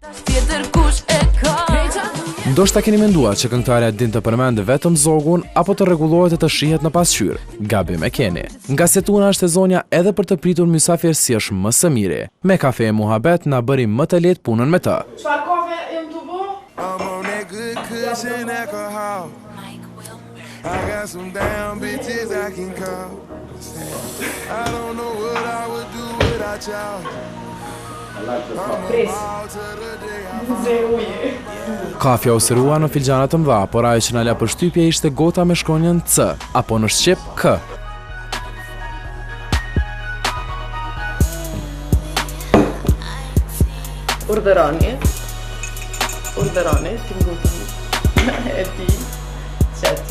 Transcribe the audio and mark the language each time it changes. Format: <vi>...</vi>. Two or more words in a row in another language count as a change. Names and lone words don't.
<sq>Ndoshta keni menduar që këngëtarja din të përmendë vetëm zogun apo të rregullohet e të shihet në pasqyrë. Gabim e keni. Nga se Tuna është e zonja edhe për të pritur mysafir si është më së miri. Me kafe e muhabet na bëri më të lehtë punën me të. Çfarë kafe jam të bë?</sq> <en>station at the hall. I got some damn bitches I can call. I don't know what I would do without y'all.</en> <sq>Kafja u serua në filxhana të mëdha, por ajo që na la përshtypje ishte gota me shkronjën C, apo në shqip K. Urdhëroni, ti ngutëm e ti, që ty.</sq>